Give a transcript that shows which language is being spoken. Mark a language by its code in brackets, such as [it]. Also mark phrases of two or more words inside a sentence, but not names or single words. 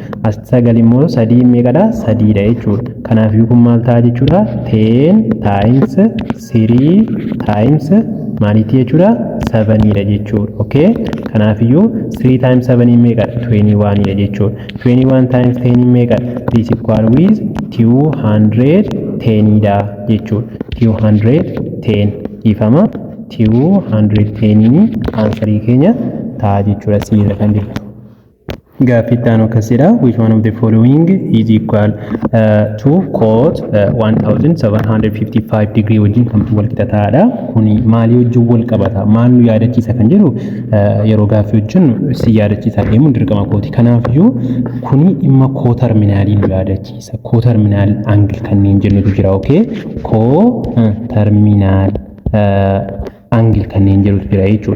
[om] As 9 immoo 3 meeqadha? 3 dha jechuudha. Kanaaf kun maal ta'a jechuudha? [en] 10 times 3 times [om] maaliiti jechuudha? 7 dha jechuudha. Okay? Kanaaf 3 times 7 meeqadha? 21 dha jechuudha. 21 times 10 meeqadha? [en] This equal with 210 [om] dha jechuudha. 210 ifama 210 aansarii keenya ta'a jechuudha. Siira kan jiru. Gaaffitaan akkasidha. [en] Which one of the following is equal to cos 1755 degree [om] wajjin kamtu wal qixa ta'adha. Kuni maali wajjin wal qabata? Maal nu yaadachiisa kan jedhu yeroo gaaffii wajjin si yaadachiisa deemuun dirqama kooti. Kanaafiyyuu kuni dhimma koo terminaalii nu yaadachiisa. Koo terminaal angil kanneen jennutu jira. Okay? Koo terminaal angil kanneen jedhutu jira jechuudha.